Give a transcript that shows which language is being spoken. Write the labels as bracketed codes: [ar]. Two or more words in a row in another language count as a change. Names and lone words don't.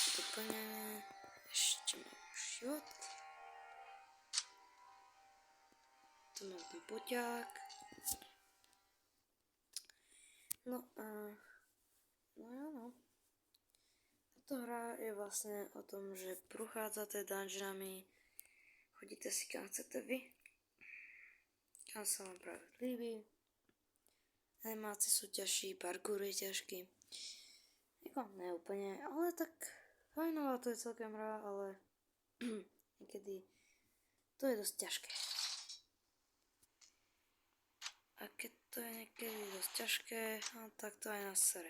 [cs] úplně. Ještě mám život. To mám ten poťák. No a... No jo no. [sk] Tato hra je vlastně o tom, že prochádzate dungeonami, chodíte si kam chcete vy, kam sa vám práve líbí. Animácie sú ťažší, parkour je ťažký. [cs] Jako ne [sk] úplne, ale tak fajnová to je celkem hra, ale niekedy to je dosť ťažké. A keď to je niekedy dosť ťažké, no, tak to aj nás sere.